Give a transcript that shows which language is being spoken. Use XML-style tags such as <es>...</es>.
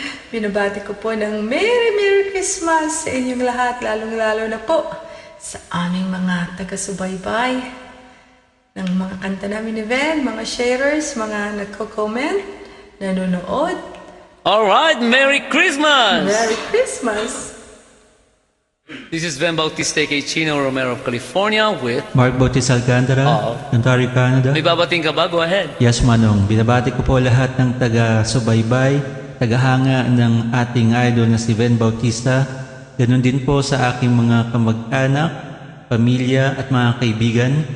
<tl>Binabati ko po ng Merry Christmas sa inyong lahat, lalong-lalo na po sa aming mga taga-subaybay ng mga kanta namin ni Ven, mga sharers, mga nagko-comment, nanonood.</tl> <en>Alright, Merry Christmas! Merry Christmas! This is Ben Bautista kay Chino Romero of California with... Mark Bautista Alcantara, Ontario, Canada.</en> <tl>May babating ka ba?</tl> <en>Go ahead. Yes, Manong.</en> <tl>Binabati ko po lahat ng taga-subaybay, tagahanga ng ating idol na si Ben Bautista. Ganon din po sa aking mga kamag-anak, pamilya at mga kaibigan.</tl>